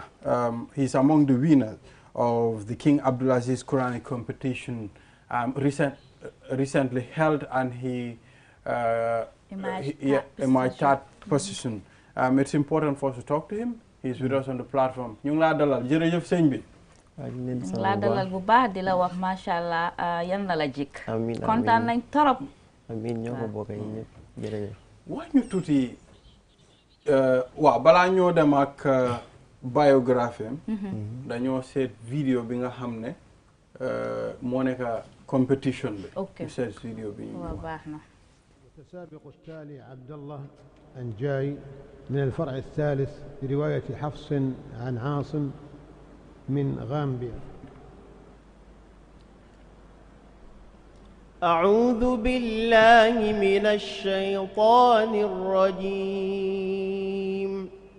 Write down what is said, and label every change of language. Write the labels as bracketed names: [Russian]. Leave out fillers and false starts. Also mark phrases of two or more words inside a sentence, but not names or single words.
[English] He's among the winners of the King Abdulaziz Quranic competition recently held, and he emerged third position. It's important for us to talk to him. He's with us on the platform. [Wolof] Ñu ngi laa dalal jërëjëf sëñ bi. laa dalal bu baax di la wax [Arabic] ما شاء الله [Wolof] yan na la jik. amiin kontaan nañ torop. amiin ñoo ko bokk yi ñëpp jërëjëf. wax ñu tuuti waaw balaa ñoo dem ak biographie am. dañoo seet vidéo bi nga xam ne moo nekk competition bi. ok ñu seet vidéo bi ñu. waaw baax na. [Arabic] المتسابق التالي عبد الله أنجاي من الفرع الثالث برواية حفص عن عاصم من غامبيا. أعوذ بالله من الشيطان الرجيم.